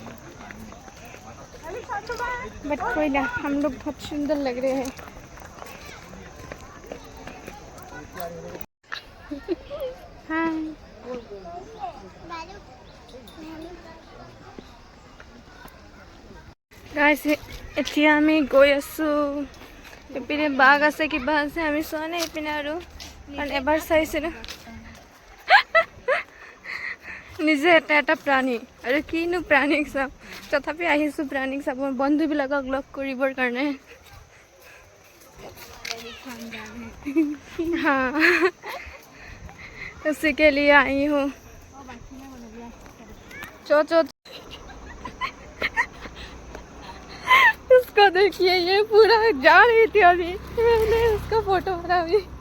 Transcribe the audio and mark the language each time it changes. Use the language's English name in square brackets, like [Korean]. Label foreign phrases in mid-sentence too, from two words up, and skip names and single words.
[Hindi] बट कोई ना, हम लोग बहुत सुंदर लग रहे हैं। हाँ गाइस, [Assamese] এতিয়া আমি গৈ আছোঁ। এইপিনে বাঘ আছে, কিবা আছে, আমি চোৱা নাই এইপিনে আৰু, কাৰণ এবাৰ চাইছিলোঁ। নিজে এটা প্ৰাণী, আৰু কিনো প্ৰাণীক চাম, তথাপি আহিছোঁ প্ৰাণীক চাব, বন্ধুবিলাকক লগ কৰিবৰ কাৰণে। [Hindi] हाँ उसी के लिए आई हूँ। चो उसको देखिए, ये पूरा जा रही थी अभी, मैंने उसका फोटो मारा अभी।